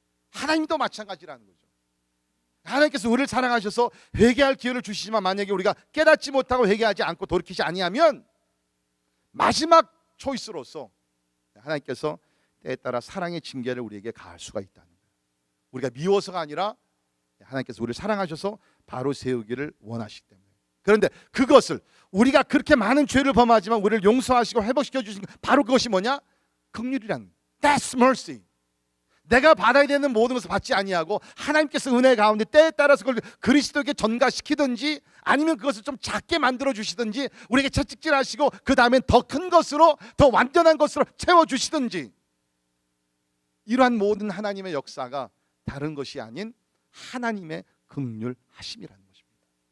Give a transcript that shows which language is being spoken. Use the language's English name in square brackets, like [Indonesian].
[Korean] 하나님도 마찬가지라는 거죠. 하나님께서 우리를 사랑하셔서 회개할 기회를 주시지만 만약에 우리가 깨닫지 못하고 회개하지 않고 돌이키지 아니하면 마지막 초이스로서 하나님께서 때에 따라 사랑의 징계를 우리에게 가할 수가 있다는 거예요. 우리가 미워서가 아니라 하나님께서 우리를 사랑하셔서 바로 세우기를 원하시기 때문에. 그런데 그것을 우리가 그렇게 많은 죄를 범하지만 우리를 용서하시고 회복시켜 주신 바로 그것이 뭐냐? 긍휼이란, [English] That's mercy. [Korean] 내가 받아야 되는 모든 것을 받지 아니하고 하나님께서 은혜 가운데 때에 따라서 그걸 그리스도에게 전가시키든지 아니면 그것을 좀 작게 만들어 주시든지 우리에게 채찍질하시고 그 다음엔 더 큰 것으로, 더 완전한 것으로 채워주시든지, 이러한 모든 하나님의 역사가 다른 것이 아닌 하나님의 긍휼하심이라는 것입니다.